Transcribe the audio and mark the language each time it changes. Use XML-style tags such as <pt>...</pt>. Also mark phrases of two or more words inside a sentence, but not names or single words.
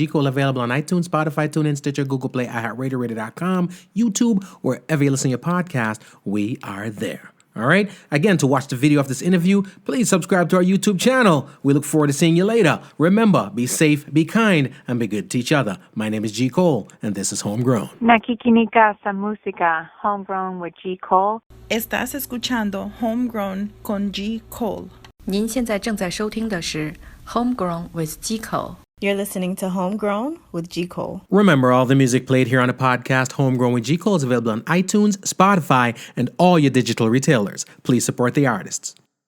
<en>Cole, available on iTunes, Spotify, TuneIn, Stitcher, Google Play, iHeartRadio, Radio.com, YouTube, wherever you listen to your podcast, we are there. All right? Again, to watch the video of this interview, please subscribe to our YouTube channel. We look forward to seeing you later. Remember, be safe, be kind, and be good to each other. My name is G. Cole, and this is Homegrown.</en> <tl>Nakikinig ka sa música, Homegrown with G. Cole.</tl> <es>Estás escuchando Homegrown con G. Cole.</es> <zh>您现在正在收听的是 Homegrown with G. Cole.</zh> <en>You're listening to Homegrown with G. Cole. Remember, all the music played here on the podcast, Homegrown with G. Cole, is available on iTunes, Spotify, and all your digital retailers. Please support the artists.</en>